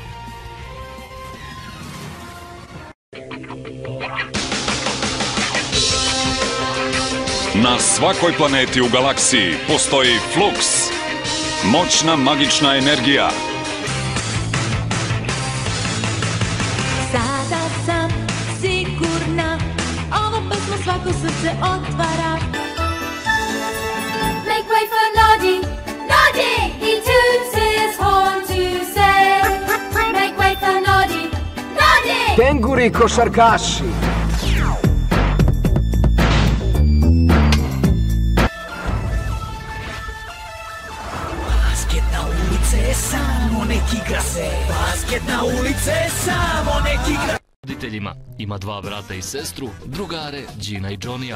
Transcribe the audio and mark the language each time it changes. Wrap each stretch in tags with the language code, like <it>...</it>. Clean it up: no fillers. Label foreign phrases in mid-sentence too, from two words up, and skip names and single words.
<sr>Na svakoj planeti u galaksiji postoji Flux. Moćna magična energija. sada sam sigurna, ova pesma svako srce otvara.</sr> <en>Make way for Noddy, Noddy! He toots his horn to say, make way for Noddy, Noddy!</en> <sr>Kenguri košarkaši. Basket na ulice, samo nek igra se. Basket na ulice, samo nek igra. Roditeljima ima dva brata i sestru, drugare Gina i Johnny-a.</sr>